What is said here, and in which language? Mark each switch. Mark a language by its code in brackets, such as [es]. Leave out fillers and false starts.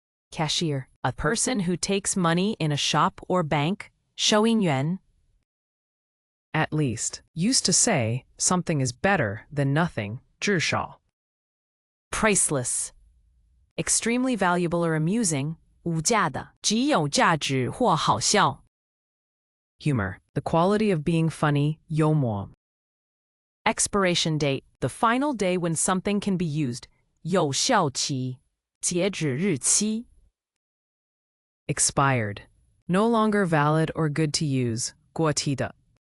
[en] Cashier, a person who takes money in a shop or bank. [zh] 收银员。 [en] At least, used to say, something is better than nothing. [zh] 至少。 [en] Priceless, extremely valuable or amusing. [zh] 无价的，极有价值或好笑。 [en] Humor, the quality of being funny. [zh] 幽默。 [en] Expiration date, the final day when something can be used. [zh] 有效期，截止日期。 [en] Expired. No longer valid or good to use. [zh] 过期的。